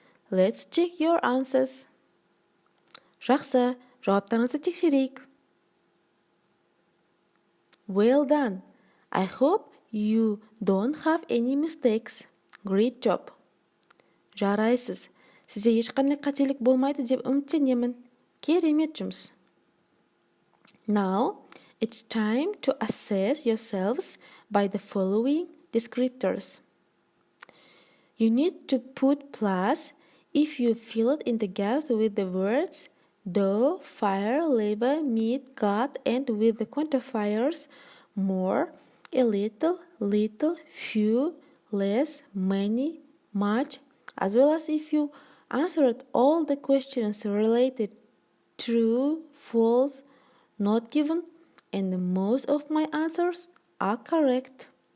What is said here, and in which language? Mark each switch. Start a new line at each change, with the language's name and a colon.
English: Let's check your answers.
Kazakh: Жақсы, жауаптарыңызды тексерейік.
English: Well done. I hope You don't have any mistakes. Great job.
Kazakh: Жарайсыз. Сізде ешқандай қателік болмайды деп үміттенемін. Керемет жұмыс.
English: Now, it's time to assess yourselves by the following descriptors. You need to put plus if you fill it in the gaps with the words though, fire, labor, meet, got, and with the quantifiers more, a little, little, few, less, many, much, as well as if you answered all the questions related true, false, not given, and most of my answers are correct.